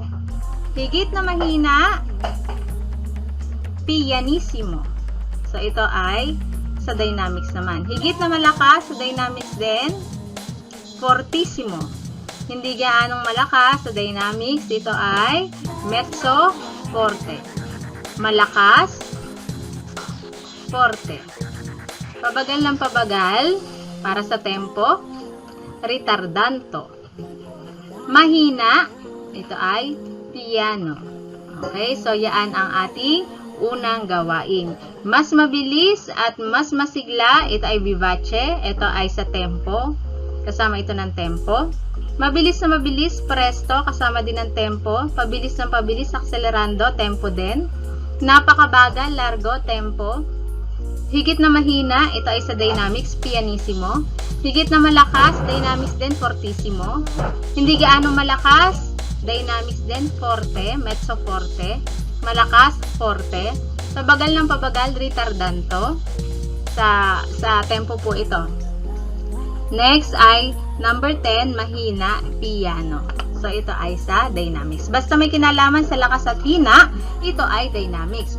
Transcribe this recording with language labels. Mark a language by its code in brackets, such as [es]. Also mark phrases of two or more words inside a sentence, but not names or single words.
[tl] Higit na mahina, pianissimo. So, ito ay sa dynamics naman. Higit na malakas sa dynamics din, fortissimo. Hindi gaanong malakas sa dynamics, ito ay [it] mezzo forte. [tl] Malakas, forte. Pabagal ng pabagal, para sa tempo, ritardanto. Mahina, ito ay piano. Okay, so yan ang ating unang gawain. Mas mabilis at mas masigla, ito ay vivace, ito ay sa tempo. Kasama ito ng tempo. Mabilis na mabilis, presto, kasama din ng tempo. Pabilis ng pabilis, accelerando, tempo din. Napakabagal, largo, tempo. Higit na mahina, ito ay sa dynamics, pianissimo. Higit na malakas, dynamics din, fortissimo. Hindi gaanong malakas, dynamics din, [it] forte, mezzo forte. [tl] Malakas, forte. Pabagal ng pabagal, ritardanto. Sa tempo po ito. Next ay number 10, mahina, piano. So, ito ay sa dynamics. Basta may kinalaman sa lakas at hina, ito ay dynamics.